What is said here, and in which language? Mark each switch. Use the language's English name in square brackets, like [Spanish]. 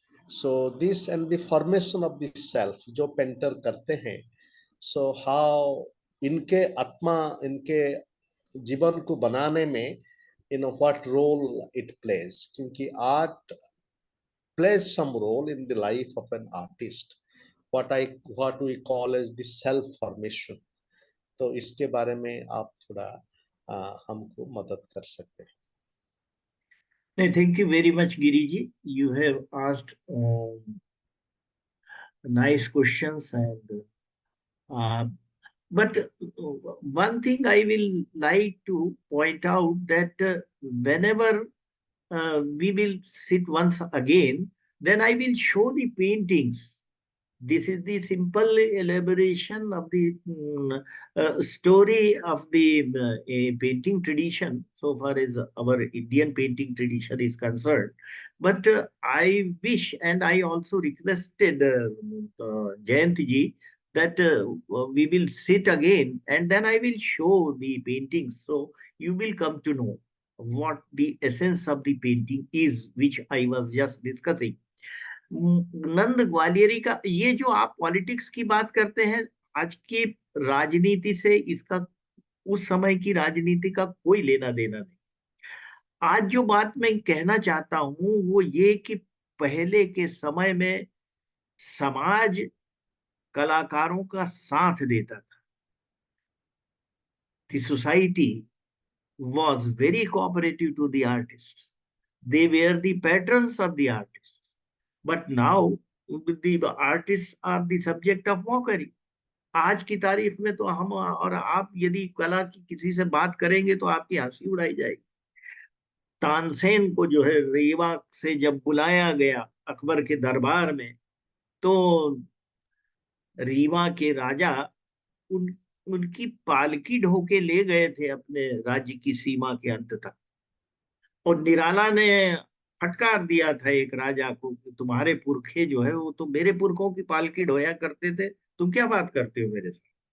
[English] so this and the formation of the self [Hindi] जो painter करते हैं, [English] so how [Hindi] इनके आत्मा, इनके जीवन को बनाने में [English] What role it plays, क्योंकि art plays some role in the life of an artist, what we call as the self formation. [Hindi] तो इसके बारे में आप थोड़ा हमको मदद कर सकते हैं? [English] नहीं, thank you very much Giri ji, you have asked nice questions, and but one thing I will like to point out that whenever we will sit once again, then I will show the paintings. This is the simple elaboration of the story of the painting tradition, so far as our Indian painting tradition is concerned. But I wish, and I also requested Jayanti ji, that we will sit again and then I will show the paintings. So you will come to know what the essence of the painting is, which I was just discussing. [Hindi] नंद ग्वालियरी का ये जो आप politics की बात करते हैं, आज की राजनीति से इसका उस समय की राजनीति का कोई लेना देना नहीं। आज जो बात मैं कहना चाहता हूं वो ये कि पहले के समय में समाज कलाकारों का साथ देता था। [English] The society was very cooperative to the artists. They were the patrons of the artists. But now the artists are the subject of mockery. [Hindi] आज की तारीख में तो हम और आप यदि कला की किसी से बात करेंगे तो आपकी हंसी उड़ाई जाएगी। तानसेन को जो है रीवा से जब बुलाया गया अकबर के दरबार में, तो रीवा के राजा उनकी पालकी ढोके ले गए थे अपने राज्य की सीमा के अंत तक, और निराला ने फटकार दिया था एक राजा को कि तुम्हारे पुरखे जो है वो तो मेरे पुरखों की पालकी ढोया करते थे, तुम क्या बात करते हो मेरे साथ।